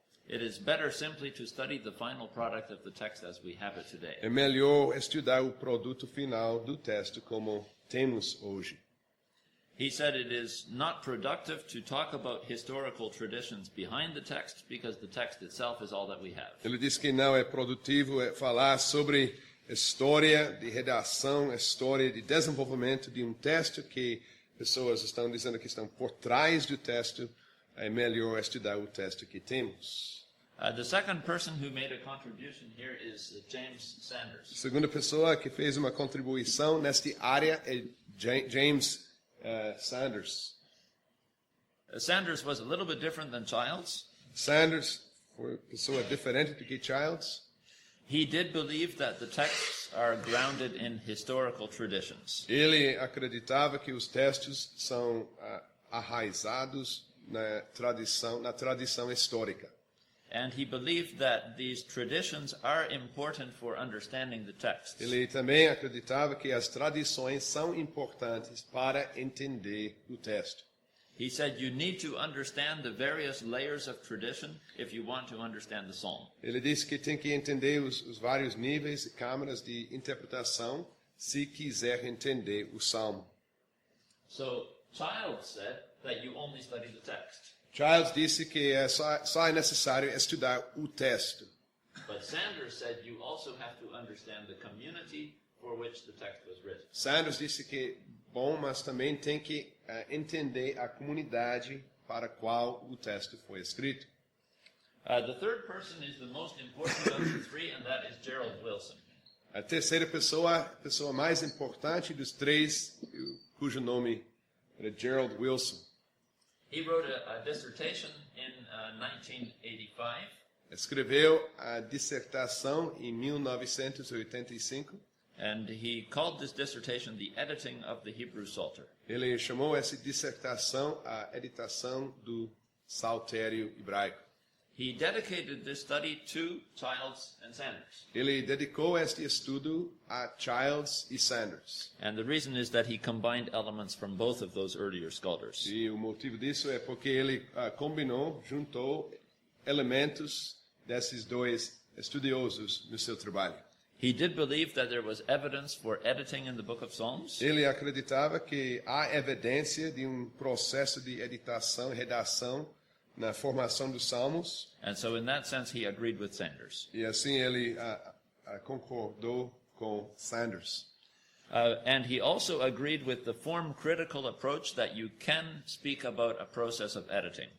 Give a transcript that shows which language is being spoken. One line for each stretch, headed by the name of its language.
English: It is better simply to study the final product of the text as we have it today.
Portuguese: É melhor estudar o produto final do texto como temos hoje.
English: He said it is not productive to talk about historical traditions behind the text because the text itself is all that we have.
Portuguese: Ele disse que não é produtivo falar sobre história de redação, história de desenvolvimento de texto que pessoas estão dizendo que estão por trás do texto. É melhor estudar o texto que temos.
English: The second person who made a contribution here is James Sanders.
Portuguese: A segunda pessoa que fez uma contribuição nesta área é James Sanders.
English: Sanders was a little bit different than Childs.
Portuguese: Sanders foi uma pessoa diferente do que Childs.
English: He did believe that the texts are grounded in historical traditions.
Portuguese: Ele acreditava que os textos são arraizados na tradição histórica.
English: And he believed that these traditions are important for understanding the text.
Portuguese: Ele também acreditava que as tradições são importantes para entender o texto.
English: He said you need to understand the various layers of tradition if you want to understand the psalm.
Portuguese: Ele disse que tem que entender os vários níveis e câmaras de interpretação se quiser entender o salmo.
English: So Childs said that you only study the text.
Portuguese: Childs disse que só é necessário estudar o texto.
English: But Sanders said you also have to understand the community for which the text was written.
Portuguese: Sanders disse que bom, mas também tem que entender a comunidade para a qual o texto foi escrito.
English: The third person is the most important of the three, and that is Gerald Wilson.
Portuguese: A terceira pessoa, a pessoa mais importante dos três, cujo nome era Gerald Wilson.
English: He wrote a dissertation in 1985.
Portuguese: Escreveu a dissertação em 1985.
English: And he called this dissertation the editing of the Hebrew Psalter.
Portuguese: Ele chamou essa dissertação a editação do saltério hebraico.
English: He dedicated this study to Childs and Sanders.
Portuguese: Ele dedicou este estudo a Childs e Sanders.
English: And the reason is that he combined elements from both of those earlier scholars.
Portuguese: E o motivo disso é porque ele juntou elementos desses dois estudiosos no seu trabalho.
English: He did believe that there was evidence for editing in the book of Psalms.
Portuguese: Ele acreditava que há evidência de processo de editação, redação na formação dos Salmos.
English: And so in that sense he agreed with Sanders.
Portuguese: E assim ele concordou com Sanders.
English: And he also agreed with the form critical approach that you can speak about a process of editing.